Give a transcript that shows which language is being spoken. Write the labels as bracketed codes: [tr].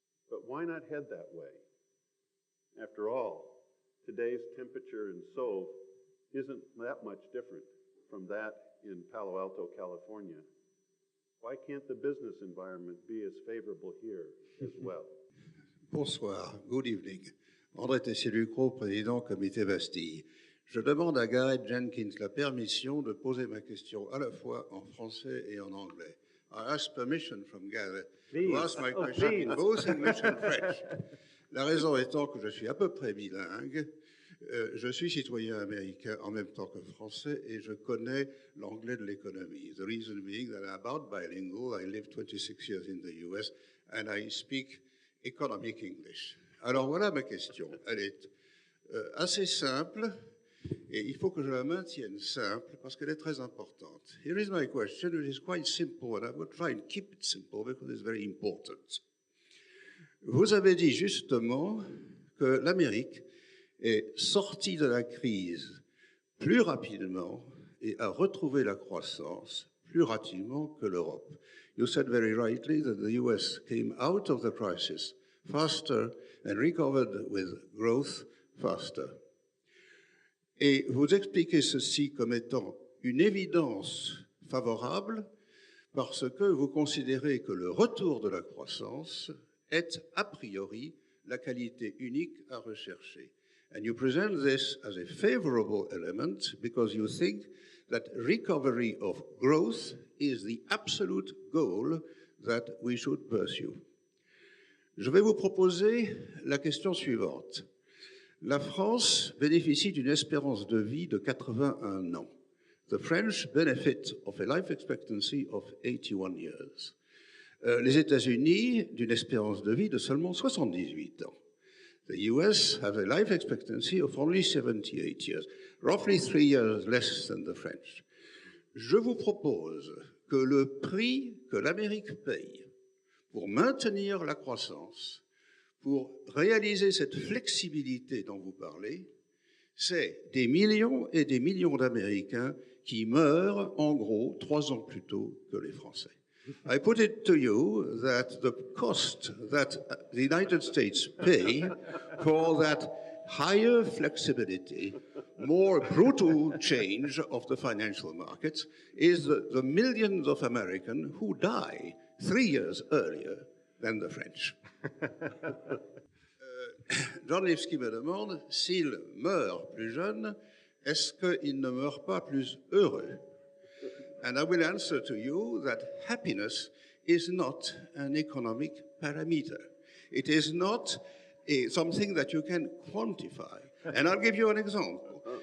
[en] But why not head that way? After all, today's temperature in Sauve isn't that much different from that in Palo Alto, California. Why can't the business environment be as favorable here as well? [fr] Bonsoir, [en] good evening. [fr] André Tessier-Lucro, président Comité Bastille. Je demande à Gareth Jenkins la permission de poser ma question à la fois en français et en anglais. [en] I ask permission from Gareth to ask my question in both English and French. [fr] La raison étant que je suis à peu près bilingue. Je suis citoyen américain en même temps que français et je connais l'anglais de l'économie. [en] The reason being that I'm about bilingual. I lived 26 years in the US and I speak economic English. [fr] Alors voilà ma question. Elle est assez simple et il faut que je la maintienne simple parce qu'elle est très importante. [en] Here is my question. It is quite simple and I will try and keep it simple because it's very important. [fr] Vous avez dit justement que l'Amérique est sortie de la crise plus rapidement et à retrouver la croissance plus rapidement que l'Europe. [en] You said very rightly that the US came out of the crisis faster and recovered with growth faster. [fr] Et vous expliquez ceci comme étant une évidence favorable parce que vous considérez que le retour de la croissance est a priori la qualité unique à rechercher. [en] And you present this as a favorable element because you think that recovery of growth is the absolute goal that we should pursue. [fr] Je vais vous proposer la question suivante. La France bénéficie d'une espérance de vie de 81 ans. [en] The French benefit of a life expectancy of 81 years. [fr] Les États-Unis d'une espérance de vie de seulement 78 ans. [en] The US have a life expectancy of only 78 years, roughly 3 years less than the French. [fr] Je vous propose que le prix que l'Amérique paye pour maintenir la croissance, pour réaliser cette flexibilité dont vous parlez, c'est des millions et des millions d'Américains qui meurent, en gros, 3 ans plus tôt que les Français. [en] I put it to you that the cost that the United States pay for that higher flexibility, more brutal change of the financial markets is the millions of Americans who die 3 years earlier than the French. [fr] John Lipsky me demande s'il meurt plus jeune, est-ce qu'il ne meurt pas plus heureux? [en] And I will answer to you that happiness is not an economic parameter. It is not something that you can quantify. And I'll give you an example.